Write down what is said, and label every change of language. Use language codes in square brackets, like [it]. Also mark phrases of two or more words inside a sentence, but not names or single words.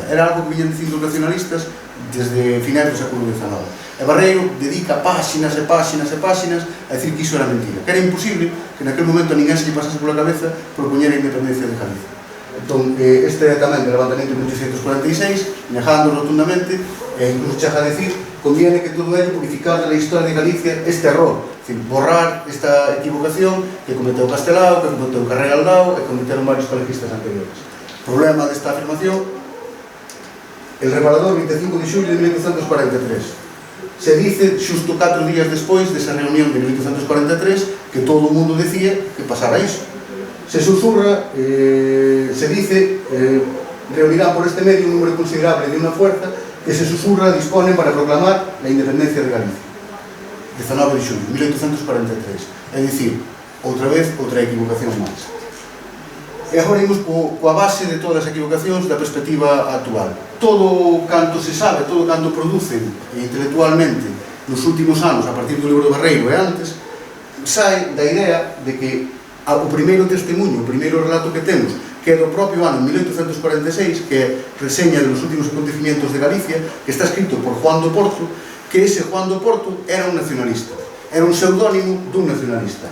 [gl] Era algo que viñan dicindo os nacionalistas desde finais do século XIX. E Barreiro dedica páxinas e páxinas e páxinas a decir que iso era mentira, que era imposible que naquele momento a ninguén se lle pasase pola cabeza propoñer a independencia de Galiza. Entón, este é tamén do levantamento de 1846, negando rotundamente, e incluso chega a decir, [es] conviene que todo ello purificar de la historia de Galicia este error, es decir, borrar esta equivocación [gl] que cometeu Castelao, que cometeu Carrera Aldao e cometeron varios galeguistas anteriores. Problema desta afirmación, el reparador 25 de xullo de 1843. [es] Se dice, [gl] xusto 4 días despois desa reunión de 1843, que todo o mundo decía que pasara iso. [es] Se susurra, se dice, reunirán por este medio un número considerable de una fuerza que se susurra disponen para proclamar la independencia de Galicia. [gl] 19 de xullo, 1843. É dicir, outra vez, outra equivocación máis. E agora imos coa base de todas as equivocacións da perspectiva actual. Todo canto se sabe, todo canto producen intelectualmente nos últimos anos, a partir do libro de Barreiro e antes, sai da idea de que o primeiro testemunho, o primeiro relato que temos, que é do propio ano 1846, que é reseña de los últimos acontecimientos de Galicia, que está escrito por Juan do Porto, que ese Juan do Porto era un nacionalista, era un pseudónimo dun nacionalista.